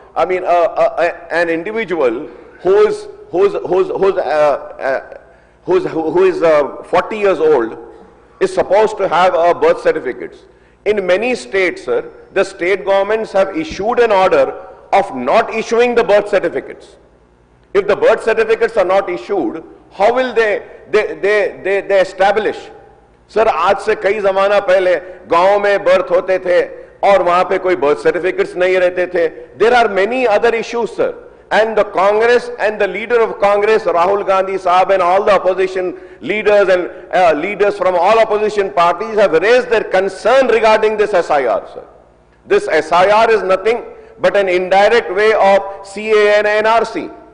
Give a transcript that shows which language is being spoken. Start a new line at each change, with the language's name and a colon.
English: I mean, an individual who is 40 years old is supposed to have a birth certificates. In many states, sir, the state governments have issued an order of not issuing the birth certificates. If the birth certificates are not issued, how will they establish?
Hindi: Sir, आज से कई जमाना पहले गांव में birth होते थे और वहां पे कोई बर्थ सर्टिफिकेट्स नहीं रहते थे.
English: There are many other issues sir, and the Congress and the leader of Congress, Rahul Gandhi Saab, and all the opposition leaders and leaders from all opposition parties have raised their concern regarding this SIR, sir. This SIR is nothing but an indirect way of CAA and NRC.